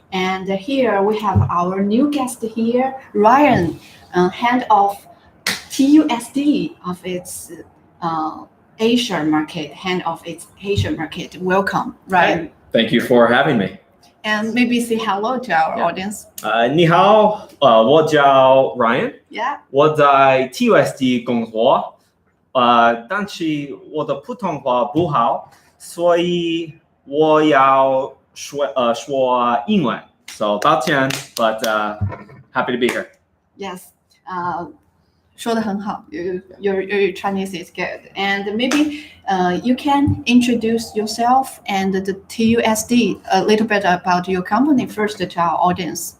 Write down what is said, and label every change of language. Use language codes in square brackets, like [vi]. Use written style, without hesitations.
[en] And here we have our new guest here, Ryan, head of TUSD of its Asia market, head of its Asia market. Welcome, Ryan. Thank you for having me. And maybe say hello to our audience. [zh] 你好，我叫 Ryan， [en] Yeah. [zh] 我在 TUSD 工作，但是我的普通话不好，所以我要说英文。 [en] So [zh] 抱歉 [en] but happy to be here. Yes. [zh] 说得很好. [en] Your Chinese is good. And maybe you can introduce yourself and the TUSD a little bit about your company first to our audience.